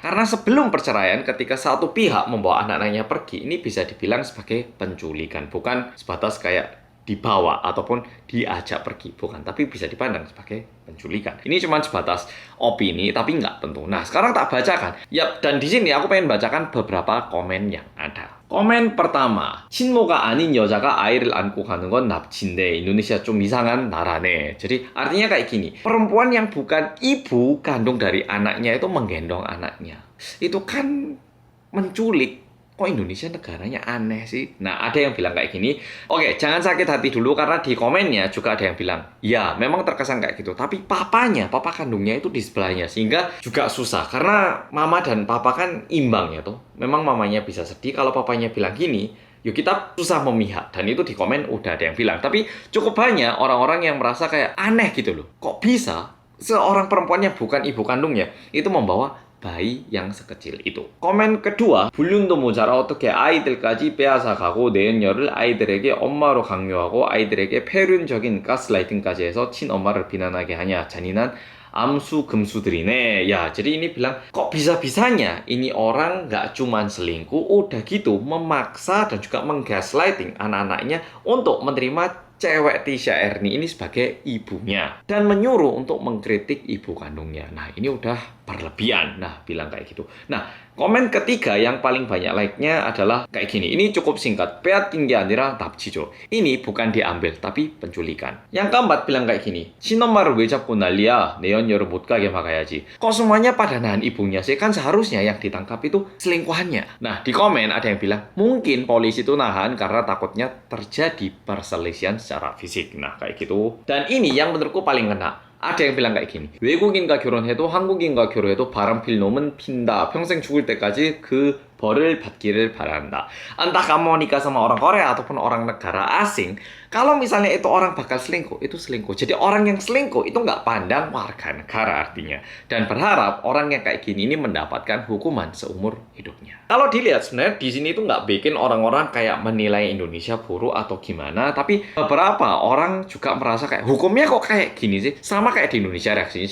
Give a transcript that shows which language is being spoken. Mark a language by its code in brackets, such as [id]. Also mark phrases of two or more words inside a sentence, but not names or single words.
[id] Karena sebelum perceraian ketika satu pihak membawa anak-anaknya pergi, ini bisa dibilang sebagai penculikan. Bukan sebatas kayak dibawa ataupun diajak pergi. Bukan, tapi bisa dipandang sebagai penculikan. Ini cuma sebatas opini, tapi nggak tentu. Nah, sekarang tak bacakan. Ya, dan di sini aku pengen bacakan beberapa komen yang ada. Komen pertama, [ko] 친모가 아닌 여자가 아이를 안고 가는 건 납치인데 Indonesia 좀 이상한 나라네. [id] Jadi artinya kayak gini, perempuan yang bukan ibu kandung dari anaknya itu menggendong anaknya. Itu kan menculik. Kok Indonesia negaranya aneh sih? Nah, ada yang bilang kayak gini. Oke, jangan sakit hati dulu karena di komennya juga ada yang bilang, ya memang terkesan kayak gitu. Tapi papa kandungnya itu di sebelahnya. Sehingga juga susah. Karena mama dan papa kan imbang ya tuh. Memang mamanya bisa sedih kalau papanya bilang gini. Yuk kita susah memihak. Dan itu di komen udah ada yang bilang. Tapi cukup banyak orang-orang yang merasa kayak aneh gitu loh. Kok bisa seorang perempuan yang bukan ibu kandungnya itu membawa bayi yang sekecil itu. Komen kedua, [ko] 불륜도 모자라 어떻게 아이들까지 빼앗아 가고 내연녀를 아이들에게 엄마로 강요하고 아이들에게 폐륜적인 가스라이팅까지 해서 친엄마를 비난하게 하냐. 잔인한 amsu gemsu들이네. [id] Ya, jadi ini bilang, kok bisa-bisanya ini orang nggak cuman selingkuh, udah gitu memaksa dan juga menggaslighting anak-anaknya untuk menerima cewek Tisha Erni ini sebagai ibunya dan menyuruh untuk mengkritik ibu kandungnya. Nah, ini udah berlebihan. Nah, bilang kayak gitu. Nah, komen ketiga yang paling banyak like-nya adalah kayak gini. Ini cukup singkat. [ko] 빼앗긴 게 아니라 납치죠. [id] Ini bukan diambil, tapi penculikan. Yang keempat bilang kayak gini. [ko] 친엄마를 왜 잡고 난리야? 내연녀를 못 가게 막아야지. [id] Kok semuanya pada nahan ibunya sih? Kan seharusnya yang ditangkap itu selingkuhannya. Nah, di komen ada yang bilang, mungkin polisi itu nahan karena takutnya terjadi perselisihan secara fisik. Nah, kayak gitu. Dan ini yang menurutku paling kena. Ada yang bilang kayak gini. [ko] 외국인과 결혼해도 한국인과 결혼해도 바람 필 놈은 핀다. 평생 죽을 때까지 그 벌을 받기를 바란다. [id] Entah kamu nikah sama orang Korea ataupun orang negara asing, kalau misalnya itu orang bakal selingkuh, itu selingkuh. Jadi orang yang selingkuh itu nggak pandang warga negara artinya. Dan berharap orang yang kayak gini ini mendapatkan hukuman seumur hidupnya. Kalau dilihat sebenarnya di sini itu nggak bikin orang-orang kayak menilai Indonesia buruk atau gimana, tapi beberapa orang juga merasa kayak hukumnya kok kayak gini sih, sama kayak di Indonesia reaksinya.